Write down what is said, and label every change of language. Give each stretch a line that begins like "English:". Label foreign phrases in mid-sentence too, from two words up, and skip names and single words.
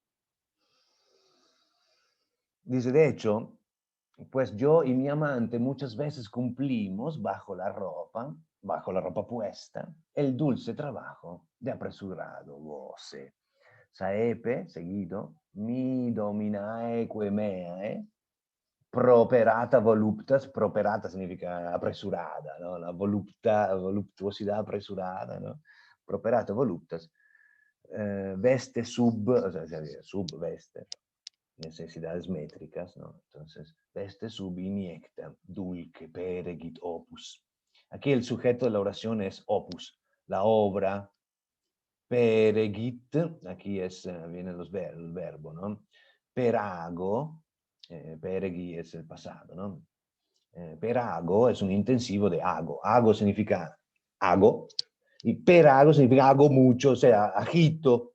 Spanish: Dice, de hecho, pues yo y mi amante muchas veces cumplimos bajo la ropa puesta, el dulce trabajo de apresurado goce.
Latin: Saepe, seguido, mi dominae meae, properata voluptas, properata
Spanish: significa apresurada, ¿no?
Latin: La voluptuosidad apresurada, ¿no? Properata voluptas, veste sub,
Spanish: o sea, sub veste, necesidades métricas, ¿no? Entonces,
Latin: veste sub iniecta, dulce peregit opus.
Spanish: Aquí el sujeto de la oración es opus, la obra, peregit, aquí viene el verbo, ¿no? Perago, peregi es el pasado, ¿no? Perago es un intensivo de hago. Hago significa hago, y perago significa hago mucho, o sea, agito.